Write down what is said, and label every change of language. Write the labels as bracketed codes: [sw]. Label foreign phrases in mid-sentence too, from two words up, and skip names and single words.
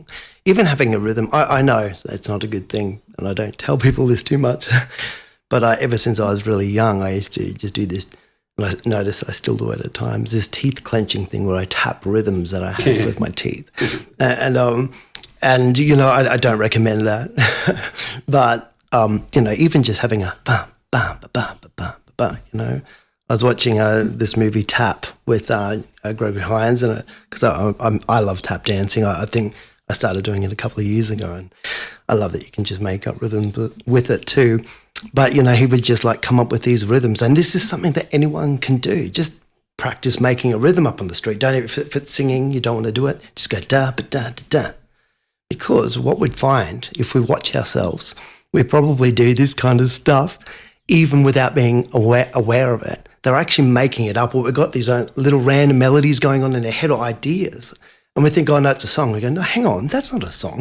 [en] Even having a rhythm, I know it's not a good thing, and I don't tell people this too much, but ever since I was really young, I used to just do this, and I notice I still do it at times, this teeth clenching thing where I tap rhythms that I have with my teeth. And I don't recommend that. But, even just having a ba, ba, ba, ba, ba, ba, ba, I was watching this movie Tap with Gregory Hines, and because I love tap dancing. I think I started doing it a couple of years ago, and I love that you can just make up rhythms with it too. But, he would just come up with these rhythms, and this is something that anyone can do. Just practice making a rhythm up on the street. Don't, if it's singing, you don't want to do it, just go da, ba, da, da, da. Because what we'd find, if we watch ourselves, we probably do this kind of stuff even without being aware of it. They're actually making it up, or we've got these little random melodies going on in their head, or ideas. And we think, oh, no, it's a song. We go, no, hang on, that's not a song.